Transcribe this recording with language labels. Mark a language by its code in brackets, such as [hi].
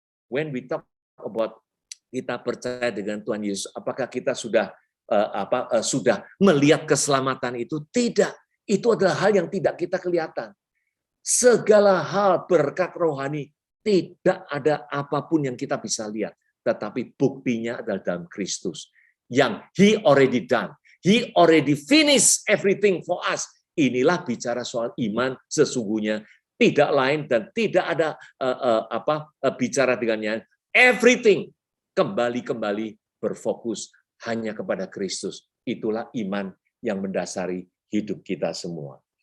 [en] When we talk about [id] kita percaya dengan Tuhan Yesus, apakah kita sudah sudah melihat keselamatan itu? Tidak. Itu adalah hal yang tidak kita kelihatan. Segala hal berkat rohani, tidak ada apapun yang kita bisa lihat. Tetapi buktinya adalah dalam Kristus. Yang [en] He already done. He already finished everything for us. [id] Inilah bicara soal iman sesungguhnya. Tidak lain dan tidak ada bicara dengannya. [en] Everything [id] kembali berfokus hanya kepada Kristus. Itulah iman yang mendasari hidup kita semua.